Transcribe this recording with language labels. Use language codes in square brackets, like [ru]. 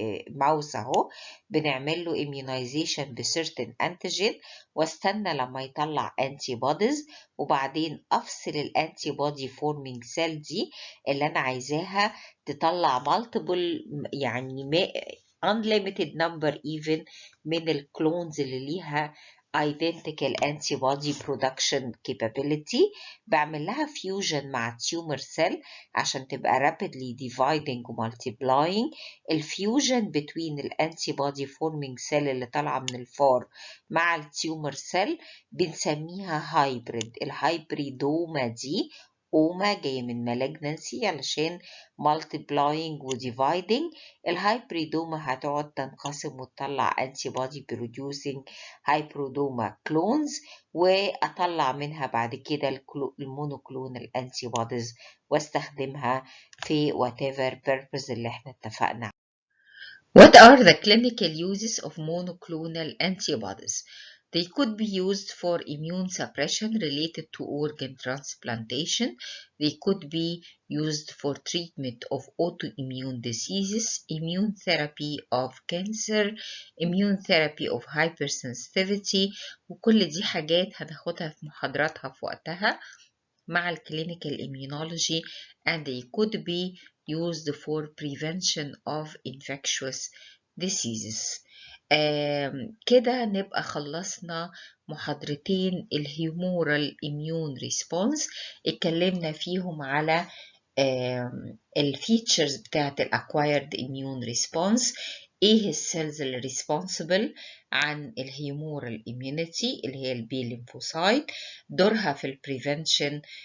[ar] ماوس اهو، بنعمل له immunization بcertain antigen واستنى لما يطلع antibodies، وبعدين افصل الانتيبودي forming cell دي اللي انا عايزاها تطلع multiple يعني unlimited number even من الكلونز اللي ليها identical antibody production capability. بعمل لها fusion مع tumor cell عشان تبقى rapidly dividing و multiplying. الفيوجن between الانتيبودي forming cell اللي طالعة من الفار مع التيومر cell بنسميها هايبريد. الهايبريدوما دي اوما جاية من malignancy علشان multiplying و dividing. الهايبريدوما هتقعد تنقسم وتطلع antibody producing هايبرودوما كلونز، واطلع منها بعد كده المونوكلونال antibodies واستخدمها في whatever purpose اللي احنا اتفقنا. [en] What are the clinical uses of monoclonal antibodies? They could be used for immune suppression related to organ transplantation. They could be used for treatment of autoimmune diseases, immune therapy of cancer, immune therapy of hypersensitivity. [ar] وكل دي حاجات هناخدها في محاضراتها في وقتها مع الكلينيكال immunology, [en] and they could be used for prevention of infectious diseases. [ar] كده نبقى خلصنا محاضرتين الهيومورال immune response، اتكلمنا فيهم على الفيتشرز بتاعت الacquired immune response، ايه السيلز اللي responsible عن الهيومورال immunity اللي هي البي ليمفوسايت، دورها في prevention